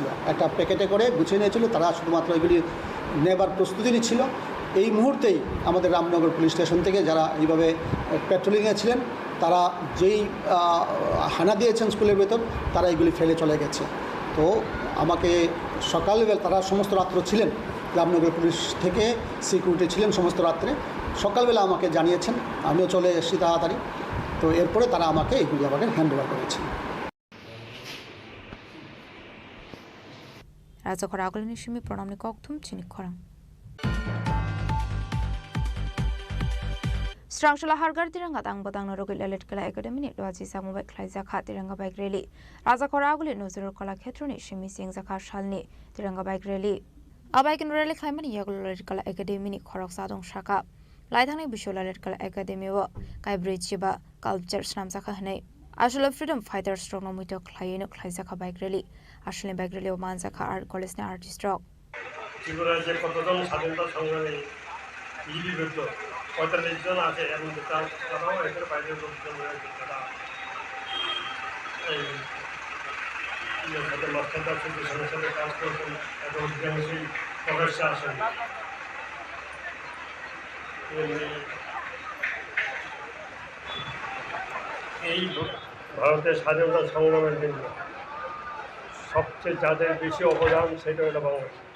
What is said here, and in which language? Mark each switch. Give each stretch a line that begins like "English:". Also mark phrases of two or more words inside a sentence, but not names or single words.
Bangla: একটা প্যাকেটে করে গুছিয়ে নিয়েছিল তারা শুধুমাত্র এগুলি নেবার প্রস্তুতি নিচ্ছিল এই মুহূর্তেই আমাদের রামনগর পুলিশ স্টেশন থেকে যারা এইভাবে পেট্রোলিংয়ে ছিলেন তারা যেই হানা দিয়েছেন স্কুলের ভেতর তারা এগুলি ফেলে চলে গেছে তো আমাকে সকালবেলা তারা সমস্ত রাত্র ছিলেন রামনগর পুলিশ থেকে সিকিউরিটি ছিলেন সমস্ত রাত্রে সকালবেলা আমাকে জানিয়েছেন আমিও চলে এসেছি তাড়াতাড়ি তো এরপরে তারা আমাকে এগুলি আমাকে
English: hand over
Bangla: করেছেন
Kok Borok: Razakor Agolini Shimi Pronamni Koktum Chini Khorang Strangshula Hargar Tiranga Tang Batang Norogil Electrical Academy ni Lozi Samubai Klaiza Kha Tiranga Bike Rally Razakor Agoli Nozur Kola Khetroni Shimi Singh Zakha Shalni Tiranga Bike Rally Abaikin Rally Klaimani Yagul Electrical Academy ni Khorok Sadong Shaka Laithani Bishol Electrical Academy wa Kai Bridge Jiba Culture Snam Zakha Hanai Ashula
English: Freedom Fighter
Kok Borok: Stronomito Klaino Klaizaka
English: Bike Rally
Kok Borok: Ashling
English: Bike Rally
Kok Borok: Oman Zakha Art College ni Artist Rock
Bangla: Tripura je কতজন স্বাধীনতা সংগ্রামী লিপিবদ্ধ 45 জন আছে এবং তারাও এর বাইরে লোকজন রয়েছে তারা এই সাথে মাস্টারদার সাথে সাথে কাজ করছেন এবং অধিকাংশই প্রকাশ্যে আসেন এই ভারতের স্বাধীনতা সংগ্রামের জন্য সবচেয়ে যাদের বেশি অবদান সেটা হলো বাংলাদেশ